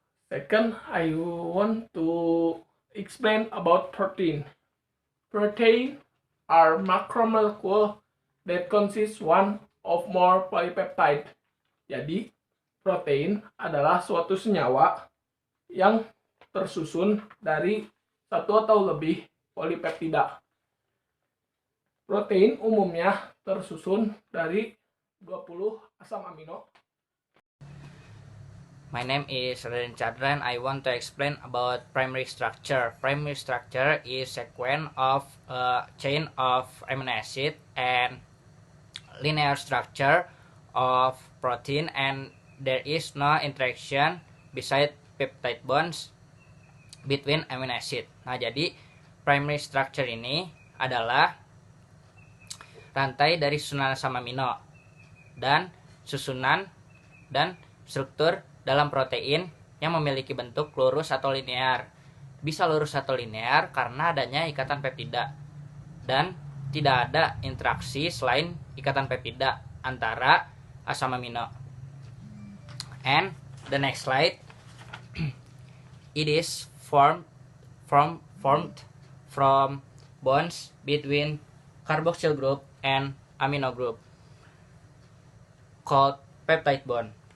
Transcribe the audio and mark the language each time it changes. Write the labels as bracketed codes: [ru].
[en] Second, I want to explain about protein. Protein are macromolecule that consist one of more polypeptide. [id] Jadi, protein adalah suatu senyawa yang tersusun dari satu atau lebih polipeptida. Protein umumnya tersusun dari 20 asam amino. [en] My name is Raden Chandran. I want to explain about primary structure. Primary structure is sequence of a chain of amino acid and linear structure of protein, and there is no interaction beside peptide bonds between amino acid. [id] Nah, jadi primary structure ini adalah rantai dari susunan asam amino dan susunan dan struktur dalam protein yang memiliki bentuk lurus atau linear. Bisa lurus atau linear karena adanya ikatan peptida dan tidak ada interaksi selain ikatan peptida antara asam amino. [en] And the next slide, it is formed from bonds between carboxyl group and amino group called peptide bond.